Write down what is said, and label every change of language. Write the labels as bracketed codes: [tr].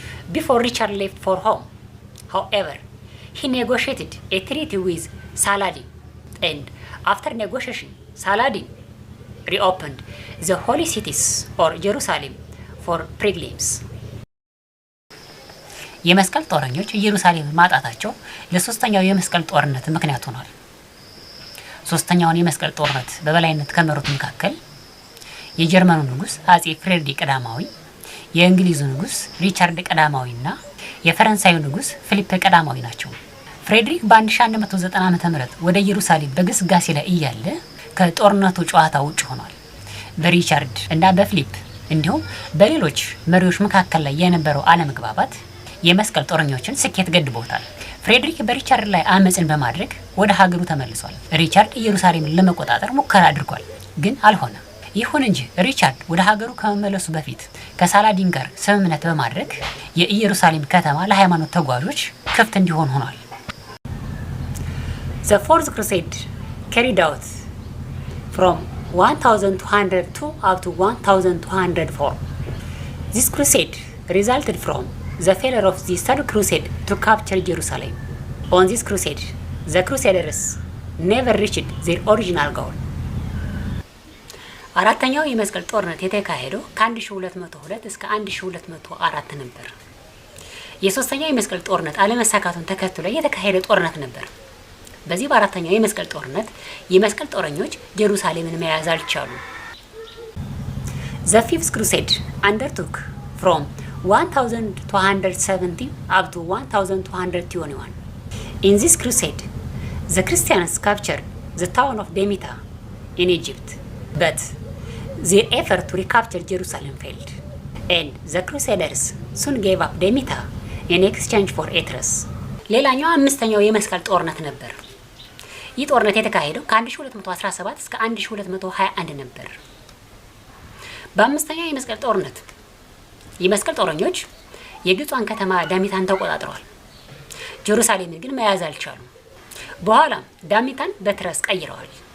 [en] Before Richard left for home, however, he negotiated a treaty with Saladin, and after negotiation, Saladin reopened the holy cities or Jerusalem for pilgrims. [am] የመስቀል ጦረኞች ኢየሩሳሌም ማጣታቸው ለሶስተኛው የመስቀል ጦርነት ምክንያት ሆኗል። ሶስተኛውን የመስቀል ጦርነት በበላይነት ከመሩት መካከል የጀርመኑ ንጉስ አጼ ፍሬድሪክ ቀዳማዊ፣ የእንግሊዙ ንጉስ ሪቻርድ ቀዳማዊና የፈረንሳዩ ንጉስ ፊሊፕ ቀዳማዊ ናቸው። ፍሬድሪክ በ1190 ዓ.ም ወደ ኢየሩሳሌም በግስጋሴ ላይ እያለ ከጦርነቱ ጨዋታ ውጭ ሆኗል። በሪቻርድ እና በፊሊፕ እንዲሁም በሌሎች መሪዎች መካከል ላይ የነበረው አለመግባባት የመስቀል ጦረኞችን ስኬት ገድቦታል። ፍሬድሪክ በሪቻርድ ላይ አመፅን በማድረግ ወደ ሀገሩ ተመልሷል። ሪቻርድ ኢየሩሳሌምን ለመቆጣጠር ሙከራ አድርጓል፣ ግን አልሆነም። ይሁን እንጂ ሪቻርድ ወደ ሀገሩ ከመመለሱ በፊት ከሳላዲን ጋር ስምምነት በማድረግ የኢየሩሳሌም ከተማ ለሃይማኖት ተጓዦች ክፍት እንዲሆን ሆኗል። [en] The Fourth Crusade carried out from 1202 up to 1204. This crusade resulted from the failure of the Third Crusade to capture Jerusalem. On this crusade, the Crusaders never reached their original goal. [am] አራተኛው የመስቀል ጦርነት የተካሄደው ከ1202 እስከ 1204 ነበር። የሶስተኛው የመስቀል ጦርነት አለመሳካቱን ተከትሎ የተካሄደ ጦርነት ነበር። በዚህ በአራተኛው የመስቀል ጦርነት የመስቀል ጦረኞች ኢየሩሳሌምን መያዝ አልቻሉም። [en] The Fifth Crusade undertook from 1270 up to 1221. In this crusade, the Christians captured the town of Demeta in Egypt, but their effort to recapture Jerusalem failed, and the Crusaders soon gave up Demeta in exchange for Etreus. [am] ሌላኛው አምስተኛው የመስቀል ጦርነት ነበር። ይህ ጦርነት የተካሄደው ከ1217 እስከ 1221 ነበር። በአምስተኛው የመስቀል ጦርነት የመስቀል ጦረኞች የግብፅን ከተማ ዳሚታን ተቆጣጥረዋል። ጀሩሳሌምን ግን መያዝ አልቻሉም። በኋላም ዳሚታን በትረስ ቀይረዋል።